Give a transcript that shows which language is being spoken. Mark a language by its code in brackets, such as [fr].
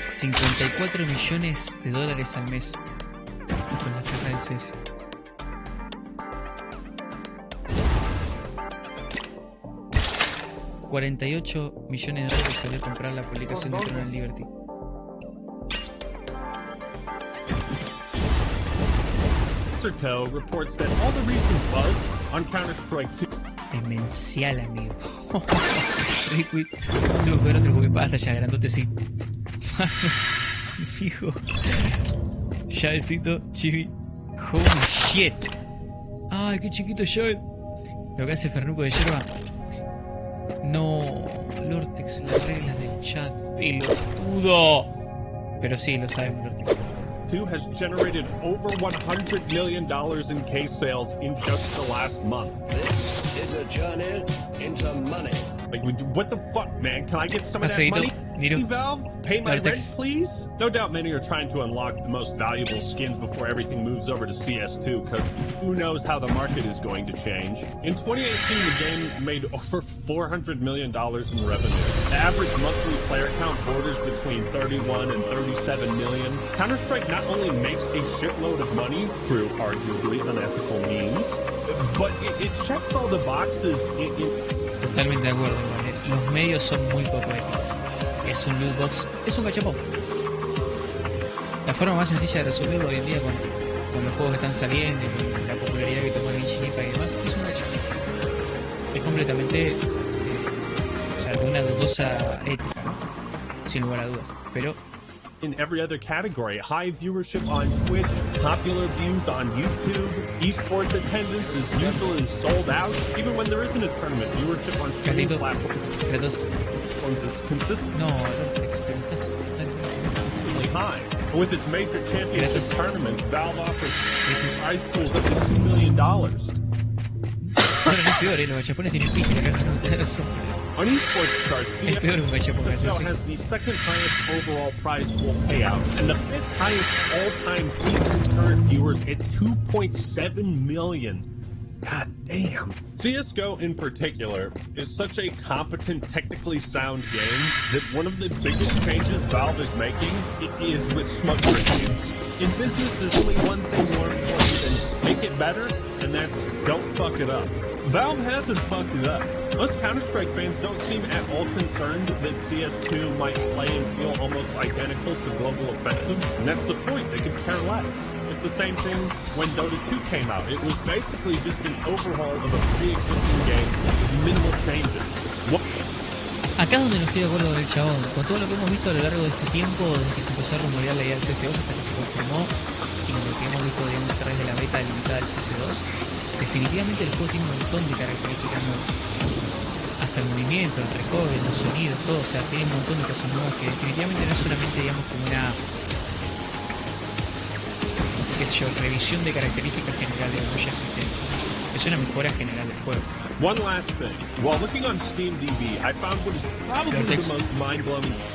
[es] 54 millones de dólares al mes con la caja del CS. $48 millones de dólares salió a comprar la publicación de Eternal Liberty. [en] Toe reports that all the recent buzz on Counter-Strike 2 [es] Demencial, amigo. Liquid. Tengo que ver otro copypasta ya, grandote, sí. Fijo. Shadecito, chibi. [en] Holy shit. [es] Ay, qué chiquito Shade. Lo que hace Fernuco de yerba. No, Lortex, las reglas del chat. Pelotudo. Pero sí, lo sabemos, Lortex. [en] Has generated over $100 million in case sales in just the last month. This is a journey into money. Like, what the fuck, man? Can I get some of that money? Valve, pay my rent, please? No doubt many are trying to unlock the most valuable skins before everything moves over to CS2, because who knows how the market is going to change. In 2018, the game made over $400 million in revenue. The average monthly player count borders between 31 and 37 million. Counter-Strike not only makes a shitload of money through arguably unethical means, but it checks all the boxes [es] Totalmente de acuerdo, ¿vale? Los medios son muy poco éticos. Es un loot box, es un gachapón. La forma más sencilla de resolverlo hoy en día con los juegos que están saliendo y la popularidad que toma el Genshin Impact y demás, es un gachapón. Es completamente o sea, de una dudosa ética, ¿no? Sin lugar a dudas. Pero [en] in every other category, high viewership on Twitch, popular views on YouTube, esports attendance is usually sold out. Even when there isn't a tournament, viewership on streaming platforms is consistent. [es] No, experimentas [en] high. With its major championship tournaments, Valve offers prize pools up to $2 million. [es] Bueno, no es peor, los gachapones tienen pista acá, no te das. [en] On esports charts, CSGO has the second highest overall prize pool payout and the fifth highest all-time season current viewers at 2.7 million. God damn. CSGO in particular is such a competent, technically sound game that one of the biggest changes Valve is making is with smug grenades. In business, there's only one thing more important than make it better, and that's don't fuck it up. Valve hasn't fucked it up. Most Counter-Strike fans don't seem at all concerned that CS2 might play and feel almost identical to Global Offensive, and that's the point, they could care less. It's the same thing when Dota 2 came out. It was basically just an overhaul of a pre-existing game with minimal changes. [es] Acá es donde no estoy de acuerdo con el chabón. Con todo lo que hemos visto a lo largo de este tiempo, desde que se empezó a rumorear la idea del CS2 hasta que se confirmó, y lo que hemos visto, digamos, a través de la beta limitada del CS2, definitivamente el juego tiene un montón de características nuevas. Hasta el movimiento, el recovery, los sonidos, todo, o sea, tiene un montón de cosas nuevas que definitivamente no es solamente, digamos, como una, qué sé yo, revisión de características generales de ya existentes. Es una mejora general del juego. [en] One last thing. While looking on SteamDB, I found what is probably the most mind-blowing.